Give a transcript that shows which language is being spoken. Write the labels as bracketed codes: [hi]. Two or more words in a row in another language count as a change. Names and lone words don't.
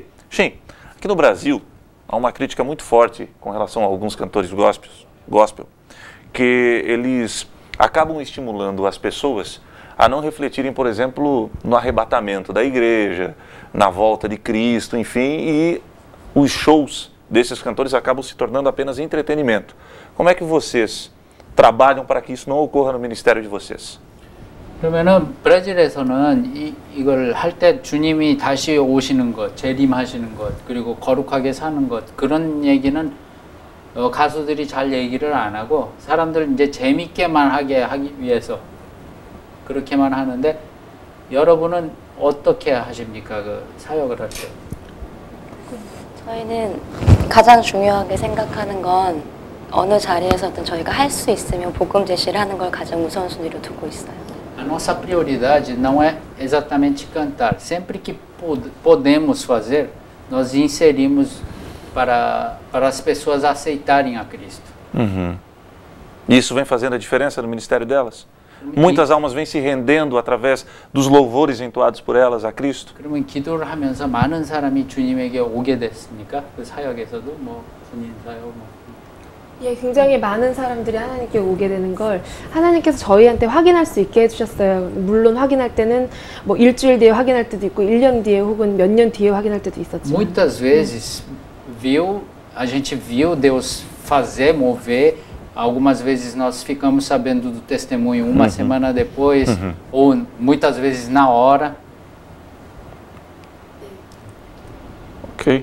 [pt] Shin, aqui no Brasil há uma crítica muito forte com relação a alguns cantores gospel, que eles acabam estimulando as pessoas a não refletirem, por exemplo, no arrebatamento da igreja, na volta de Cristo, enfim, e os shows desses cantores acabam se tornando apenas entretenimento. Como é que vocês trabalham para que isso não ocorra no ministério de vocês? [ko] 그러면은 브라질에서는 이걸 할 때 주님이 다시 오시는 것, 재림하시는 것, 그리고 거룩하게 사는 것, 그런 얘기는 가수들이 잘 얘기를 안 하고 사람들 이제 재밌게만 하기 위해서 그렇게만 하는데, 여러분은 어떻게 하십니까? 그 사역을 할 때? 저희는 가장 중요하게 생각하는 건 어느 자리에서든 저희가 할 수 있으면 복음 제시를 하는 걸 가장 우선순위로 두고 있어요. [pt] A nossa prioridade não é exatamente cantar. Sempre que podemos fazer, nós inserimos para as pessoas aceitarem a Cristo. E isso vem fazendo a diferença no ministério delas? Muitas almas vêm se rendendo através dos louvores entoados por elas a Cristo. [ko] 그러면 기도를 하면서 많은 사람이 주님에게 오게 됐습니까? 그 사역에서도 뭐 군인 사역 뭐. 예, 굉장히 많은 사람들이 하나님께 오게 되는 걸 하나님께서 저희한테 확인할 수 있게 해주셨어요. 물론 확인할 때는 뭐 일주일 뒤에 확인할 때도 있고 1년 뒤에 혹은 몇 년 뒤에 확인할 때도 있었지만 [pt] Muitas vezes a gente viu Deus fazer, mover. Algumas vezes nós ficamos sabendo do testemunho uma semana depois, ou muitas vezes na hora. Ok.